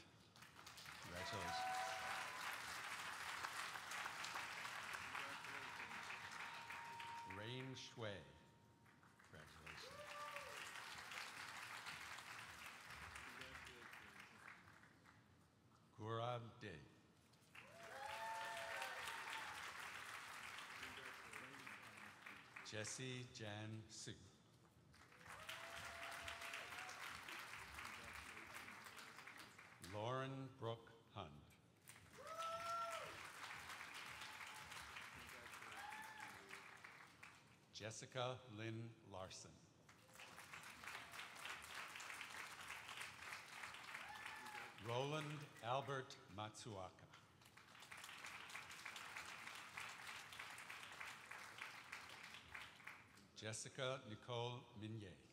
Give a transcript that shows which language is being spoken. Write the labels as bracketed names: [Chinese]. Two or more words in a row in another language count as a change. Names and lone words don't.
[English] Congratulations. Rain Shui. Congratulations. Gaurav De. Jessie Jan Su. Lauren Brooke Hund. Jessica Lynn Larson. Roland Albert Matsuaka. Jessica Nicole Minier.